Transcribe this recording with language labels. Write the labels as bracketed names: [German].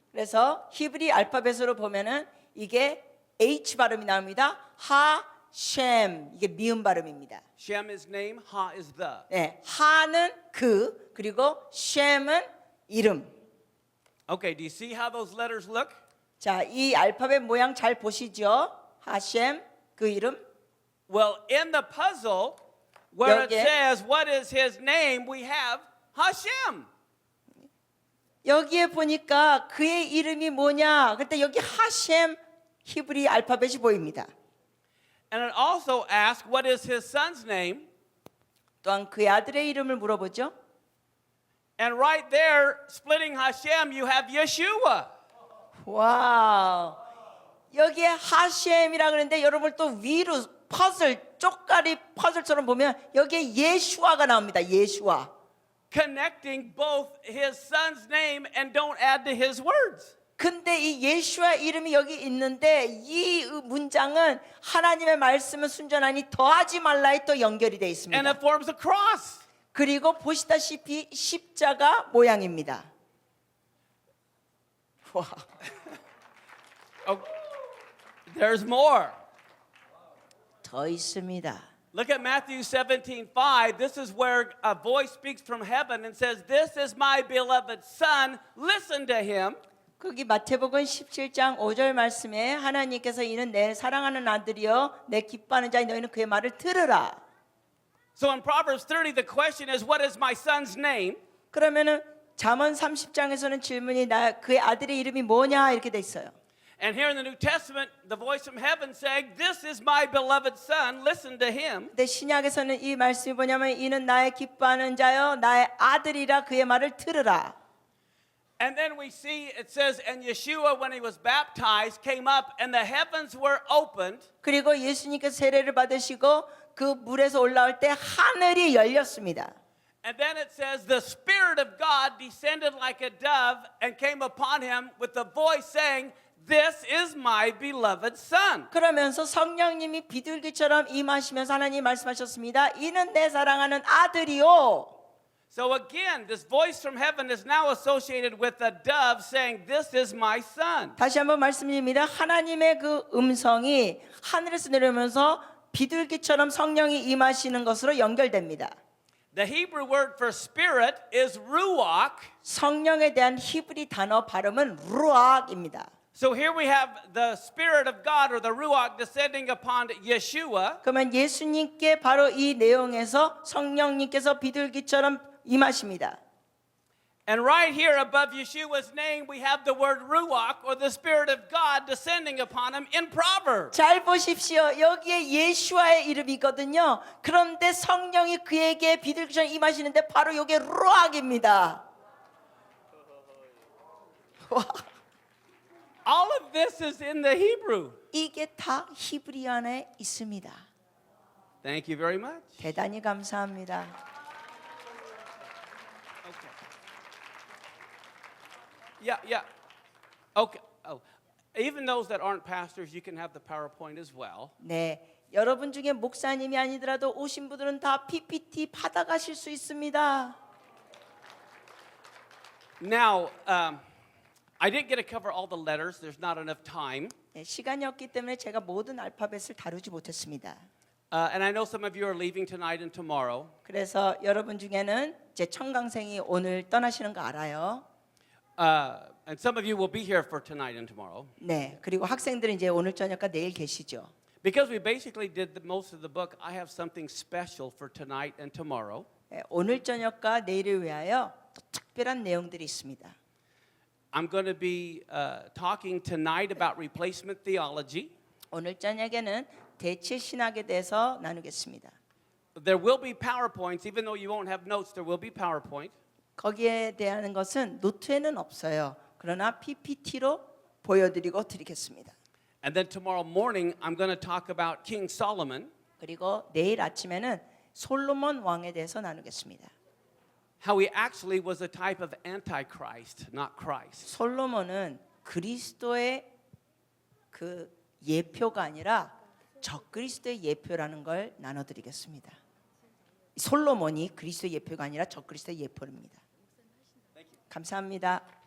[Korean] 그래서 히브리 알파벳으로 보면은 이게 H 발음이 나옵니다. 하셴 이게 미음 발음입니다. [English] Shem is name, Ha is the. [Korean] 네, 하는 그 그리고 셴은 이름. [English] Okay, do you see how those letters look? [Korean] 자, 이 알파벳 모양 잘 보시죠? 하셴 그 이름. [English] Well, in the puzzle, where it [Korean] 여기에- [English] says, what is his name, we have Hashem. [Korean] 여기에 보니까 그의 이름이 뭐냐? 그때 여기 하셴 히브리 알파벳이 보입니다. [English] And it also asks, what is his son's name? [Korean] 또한 그의 아들의 이름을 물어보죠. [English] And right there, splitting Hashem, you have Yeshua. [Korean] 와우. 여기에 하셴이라 그러는데 여러분 또 위로 퍼즐 쪽가리 퍼즐처럼 보면 여기에 예슈아가 나옵니다. 예슈아. [English] Connecting both his son's name and don't add to his words. [Korean] 근데 이 예슈아 이름이 여기 있는데 이 문장은 하나님의 말씀은 순전하니 더하지 말라에 또 연결이 되어 [English] And [Korean] 있습니다. [English] it forms a cross. [Korean] 그리고 보시다시피 십자가 모양입니다. 와. [English] Oh, there's more. [Korean] 더 있습니다. [English] Look at Matthew 17:5. This is where a voice speaks from heaven and says, "This is my beloved son. Listen to him." [Korean] 거기 마태복음 17장 5절 말씀에 하나님께서 이는 내 사랑하는 아들이여 내 기뻐하는 자여 너희는 그의 말을 들으라. [English] So in Proverbs 30, the question is, "What is my son's name?" [Korean] 그러면은 잠언 30장에서는 질문이 그의 아들의 이름이 뭐냐 이렇게 돼 있어요. [English] And here in the New Testament, the voice from heaven saying, "This is my beloved son. Listen to him." [Korean] 근데 신약에서는 이 말씀이 뭐냐면 이는 나의 기뻐하는 자여 나의 아들이라 그의 말을 들으라. [English] And then we see it says, and Yeshua, when he was baptized, came up and the heavens were opened. [Korean] 그리고 예수님께서 세례를 받으시고 그 물에서 올라올 때 하늘이 열렸습니다. [English] And then it says, the Spirit of God descended like a dove and came upon him with a voice saying, "This is my beloved son." [Korean] 그러면서 성령님이 비둘기처럼 임하시면서 하나님이 말씀하셨습니다. 이는 내 사랑하는 아들이요. [English] So again, this voice from heaven is now associated with a dove saying, "This is my son." [Korean] 다시 한번 말씀드립니다. 하나님의 그 음성이 하늘에서 내려오면서 비둘기처럼 성령이 임하시는 것으로 연결됩니다. [English] The Hebrew word for spirit is ruach. [Korean] 성령에 대한 히브리 단어 발음은 루악입니다. [English] So here we have the Spirit of God or the ruach descending upon Yeshua. [Korean] 그러면 예수님께 바로 이 내용에서 성령님께서 비둘기처럼 임하십니다. [English] And right here above Yeshua's name, we have the word ruach or the Spirit of God descending upon him in Proverbs. [Korean] 잘 보십시오. 여기에 예수와의 이름이거든요. 그런데 성령이 그에게 비둘기처럼 임하시는데 바로 이게 루악입니다. 와, [English] All of this is in the Hebrew. [Korean] 이게 다 히브리 안에 있습니다. [English] Thank you very much. [Korean] 대단히 감사합니다. [English] Yeah. Okay. Even those that aren't pastors, you can have the PowerPoint as well. [Korean] 네, 여러분 중에 목사님이 아니더라도 오신 분들은 다 PPT 받아가실 수 있습니다. [English] Now, I didn't get to cover all the letters. There's not enough time. [Korean] 네, 시간이 없기 때문에 제가 모든 알파벳을 다루지 못했습니다. [English] And I know some of you are leaving tonight and tomorrow. [Korean] 그래서 여러분 중에는 제 청강생이 오늘 떠나시는 거 알아요. [English] And some of you will be here for tonight and tomorrow. [Korean] 네, 그리고 학생들은 이제 오늘 저녁과 내일 계시죠. [English] Because we basically did most of the book, I have something special for tonight and tomorrow. [Korean] 네, 오늘 저녁과 내일을 위하여 또 특별한 내용들이 있습니다. [English] I'm going to be talking tonight about replacement theology. [Korean] 오늘 저녁에는 대체 신학에 대해서 나누겠습니다. [English] There will be PowerPoints, even though you won't have notes, there will be PowerPoint. [Korean] 거기에 대한 것은 노트에는 없어요. 그러나 PPT로 보여드리고 드리겠습니다. [English] And then tomorrow morning, I'm going to talk about King Solomon, [Korean] 그리고 내일 아침에는 솔로몬 왕에 대해서 나누겠습니다. [English] how he actually was a type of Antichrist, not Christ. [Korean] 솔로몬은 그리스도의 그 예표가 아니라 적그리스도의 예표라는 걸 나눠드리겠습니다. 솔로몬이 그리스도의 예표가 아니라 적그리스도의 예표입니다. 감사합니다.